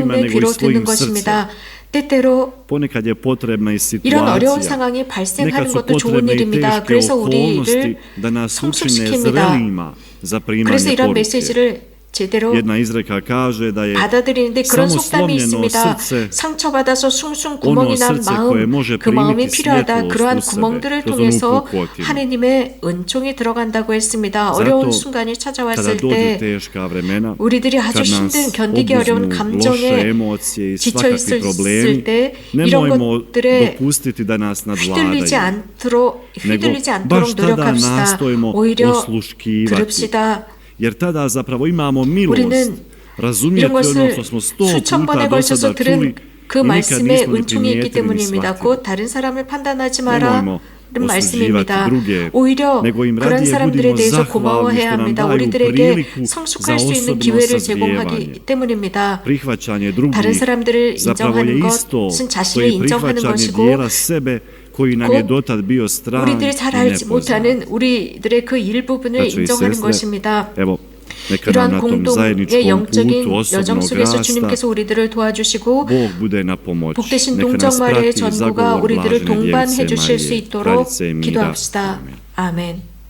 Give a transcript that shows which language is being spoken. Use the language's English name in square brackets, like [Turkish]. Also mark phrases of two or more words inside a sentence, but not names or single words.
[Korean] 마음의 [Croatian] nego i [Korean] 귀로 듣는 [Croatian] svojim srcem. [Korean] 것입니다. 때때로 [Croatian] Ponekad je potrebna i [Korean] 이런 어려운 [Croatian] situacija. [Korean] 상황이 [Croatian] Nekad [Korean] 발생하는 [Croatian] su [Korean] 것도 좋은 [Croatian] potrebne i [Korean] 일입니다. [Croatian] teške [Korean] 그래서 [Croatian] okolnosti [Korean] 우리를 [Croatian] da nas učine [Korean] 성숙시킵니다. [Croatian] zrelima za [Korean] 그래서 [Croatian] primanje [Korean] 이런 [Croatian] poruke. [Korean] 메시지를 제대로 [Croatian] Jedna izreka kaže da je [Korean] 받아들이는데 그런 [Croatian] samo [Korean] 속담이 [Croatian] slomljeno [Korean] 있습니다. [Croatian] srce, [Korean] 상처받아서 숭숭 [Croatian] ono [Korean] 구멍이 난 [Croatian] srce koje [Korean] 마음, [Croatian] može [Korean] 그 마음이 [Croatian] primiti [Korean] 필요하다. [Croatian] svjetlost [Korean] 그러한 [Croatian] u sebe [Korean] 구멍들을 [Croatian] kroz onu [Korean] 통해서 [Croatian] pukotinu. [Korean] 하느님의 은총이 들어간다고 했습니다. 어려운 [Croatian] Zato [Korean] 순간이 [Croatian] kada [Korean] 찾아왔을 [Croatian] dođu [Korean] 때 [Croatian] teška vremena, [Korean] 우리들이 아주 [Croatian] kad nas [Korean] 힘든 견디기 어려운 [Croatian] obuzmu loše [Korean] 감정에 [Croatian] emocije i [Korean] 지쳐 [Croatian] svakakvi [Korean] 있을 [Croatian] problemi, [Korean] 때 이런 [Croatian] nemojmo [Korean] 것들에 [Croatian] dopustiti da nas [Korean] 휘둘리지 [Croatian] nadvladaju, [Korean] 휘둘리지 [Croatian] nego [Korean] 않도록 [Croatian] baš tada [Korean] 노력합시다. [Croatian] nastojimo [Korean] 오히려 [Croatian] osluškivati, [Korean] 들읍시다. [Croatian] jer tada zapravo imamo milost, [Korean] 우리는 [Croatian] razumijeti [Korean] 이런 [Croatian] ono [Korean] 것을 [Croatian] što smo 100 [Korean] 수천 [Croatian] puta [Korean] 번에 [Croatian] do [Korean] 걸쳐서 [Croatian] sada čuli [Korean] 들은 그 [Croatian] i nikad [Korean] 말씀에 [Croatian] nismo ni [Korean] 은총이 있기 [Croatian] primijetili ni [Korean] 때문입니다. [Croatian] shvatili. [Korean] 곧 다른 사람을 판단하지 마라. [Croatian] Nemojmo [Korean] 는 말씀입니다. [Croatian] osuđivati druge, [Korean] 오히려 [Croatian] nego im [Korean] 그런 [Croatian] radije [Korean] 사람들에 [Croatian] budimo [Korean] 대해서 [Croatian] zahvalni [Korean] 고마워해야 [Croatian] što nam [Korean] 합니다. [Croatian] daju [Korean] 우리들에게 [Croatian] priliku za [Korean] 성숙할 수 있는 [Croatian] osobno [Korean] 기회를 [Croatian] sazrijevanje. [Korean] 제공하기 때문입니다. [Croatian] Prihvaćanje drugih [Korean] 다른 사람들을 [Croatian] zapravo je [Korean] 인정하는 [Croatian] isto [Korean] 것은 [Croatian] što [Korean] 자신을 [Croatian] i [Korean] 인정하는 [Croatian] prihvaćanje [Korean] 것이고 [Croatian] dijela sebe koji nam je [Korean] 곧 [Croatian] dotad bio stran [Korean] 우리들이 잘 [Croatian] i [Korean] 알지 [Croatian] nepoznat. [Korean] 못하는 우리들의 그 일부분을 [Croatian] Braćo i [Korean] 인정하는 [Croatian] sestre, [Korean] 것입니다. [Croatian] evo, neka nam na [Korean] 이러한 [Croatian] tom [Korean] 공동의 [Croatian] zajedničkom [Korean] 영적인 [Croatian] putu [Korean] 여정 [Croatian] osobnog [Korean] 속에서 [Croatian] rasta [Korean] 주님께서 우리들을 도와주시고 [Croatian] Bog bude na pomoć. [Korean] 복되신 [Croatian] Neka nas [Korean] 동정마리의 [Croatian] prati [Korean] 전부가 [Croatian] zagovor [Korean] 우리들을 [Croatian] blažene [Korean] 동반해 [Croatian] djevice [Korean] 주실 수 [Croatian] Marije, [Korean] 있도록 [Croatian] kraljice mira. [Korean] 기도합시다. [Croatian] Amen. [Korean] 아멘.